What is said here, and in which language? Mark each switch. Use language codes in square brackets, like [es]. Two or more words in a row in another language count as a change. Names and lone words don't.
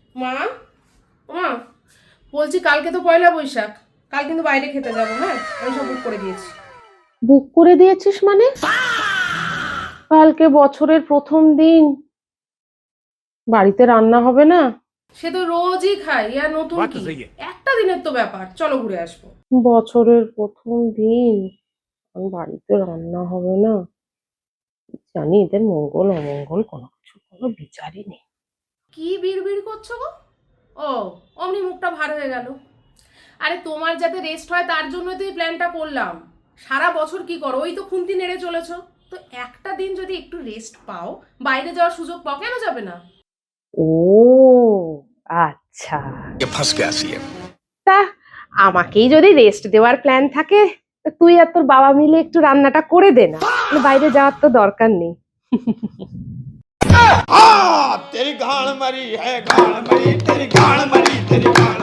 [bn] মা, মা, বলছি কালকে তো পয়লা বৈশাখ, কাল কিন্তু বাইরে খেতে যাবো। হ্যাঁ, আমি সব বুক করে দিয়েছি। বুক করে দিয়েছিস মানে? কালকে বছরের প্রথম দিন, বাড়িতে রান্না হবে না? সে তো রোজই খাই, আর নতুন [hi] बात तो [bn] কি? [hi] सही है। [bn] একটা দিনের তো ব্যাপার, চলো ঘুরে আসবো। বছরের প্রথম দিন আর বাড়িতে রান্না হবে না? জানি এদের মঙ্গল অমঙ্গল কোনো বিচারই নেই। কি বিড়বিড় করছো গো? ও, অমনি মুখটা ভার হয়ে গেল। আরে তোমার যাতে রেস্ট হয় তার জন্যই তো এই প্ল্যানটা করলাম। সারা বছর কি করো, ওই তো খুন্তি নেড়ে চলেছো। তো একটা দিন যদি একটু রেস্ট পাও, বাইরে যাওয়ার সুযোগ পাও, কেন যাবে না? ও আচ্ছা, [hi] ये फंस गया सीएम। [bn] তা আমাকেই যদি রেস্ট দেওয়ার প্ল্যান থাকে, তা তুই আর তোর বাবা মিলে একটু রান্নাটা করে দে না, মানে বাইরে যাওয়ার তো দরকার নেই। [hi] तेरी गाड़ मरी है गाड़ मरी तेरी गाड़ मरी तेरी